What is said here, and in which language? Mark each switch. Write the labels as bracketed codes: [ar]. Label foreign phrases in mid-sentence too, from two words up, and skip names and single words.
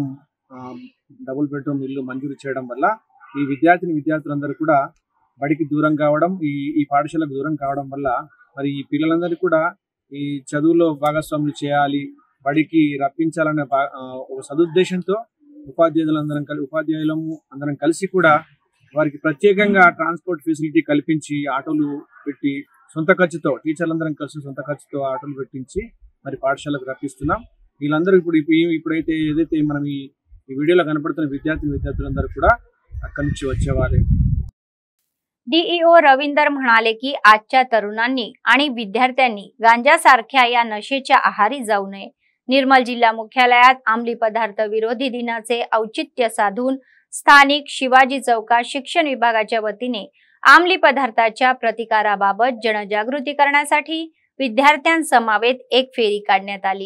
[te] డబుల్ బెడ్రూమ్ ఇల్లు మంజూరు చేయడం వల్ల ఈ విద్యార్థులందరూ కూడా బడికి దూరం కావడం, ఈ పాఠశాలకు దూరం కావడం వల్ల మరి ఈ పిల్లలందరూ కూడా ఈ చదువులో భాగస్వాములు చేయాలి, బడికి రప్పించాలనే ఒక సదుద్దేశంతో ఉపాధ్యాయులము అందరం కలిసి కూడా వారికి ప్రత్యేకంగా [en] transport facility [te] కల్పించి ఆటోలు పెట్టి సొంత ఖర్చుతో టీచర్లందరం కలిసి సొంత ఖర్చుతో ఆటోలు పెట్టించి మరి పాఠశాలకు రప్పిస్తున్నాం। వీళ్ళందరూ ఇప్పుడైతే ఏదైతే మనం ఈ వీడియోలో కనపడుతున్న విద్యార్థులందరూ కూడా అక్కడి నుంచి వచ్చేవారే। [mr] डीईओ रवींदर म्हणाले की आजच्या तरुणांनी आणि विद्यार्थ्यांनी गांजासारख्या या नशेच्या आहारी जाऊ नये। निर्मल जिल्हा मुख्यालयात अंमली पदार्थ विरोधी दिनाचे औचित्य साधून स्थानिक शिवाजी चौकात शिक्षण विभागाच्या वतीने अंमली पदार्थाच्या प्रतिकाराबाबत जनजागृती करण्यासाठी विद्यार्थ्यांसमवेत एक फेरी काढण्यात आली।